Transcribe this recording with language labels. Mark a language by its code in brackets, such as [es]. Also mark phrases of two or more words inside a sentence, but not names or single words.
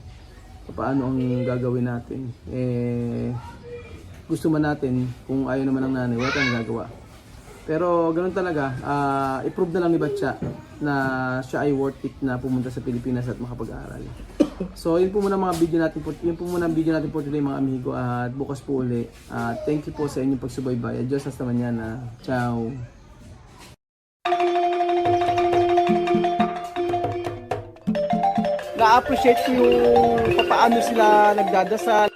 [tl] Paano ang gagawin natin? Gusto man natin, kung ayaw naman ng nanay, wala tayong gagawa. Pero ganoon talaga, i-prove na lang ni Batya na siya ay [en] worth it [tl] na pumunta sa Pilipinas at makapag-aaral. So yun po muna mga video natin po today mga amigo, at bukas po uli. [en] Thank you [tl] po sa inyong pagsubaybay. [es] Adios, hasta mañana. Ciao. [tl] Na-appreciate ko yung paano sila nagdadasal,